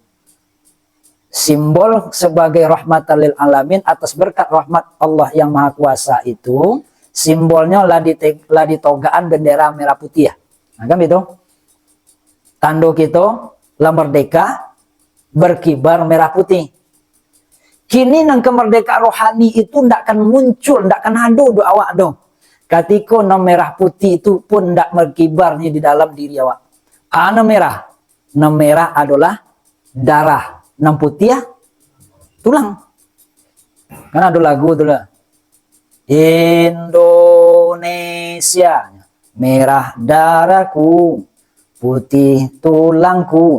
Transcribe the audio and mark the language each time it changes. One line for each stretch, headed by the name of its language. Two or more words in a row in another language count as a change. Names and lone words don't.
Indonesian: Simbol sebagai
Arabic: rahmatan lil alamin
Indonesian: atas berkat rahmat Allah yang Maha Kuasa itu, simbolnya lah ditogaan bendera merah putih ya. Nah, kan itu. Tanda kita lah merdeka berkibar merah putih.
Minangkabau: Kini nang kemerdekaan rohani itu ndak akan muncul, ndak akan ada do awak dong. Ketika nang merah putih itu pun ndak berkibarnya di dalam diri awak. Nang merah. Nang merah adalah darah. Nang putih ya tulang. Kan ada lagu tuh lah.
Indonesian: Indonesia, merah darahku, putih tulangku.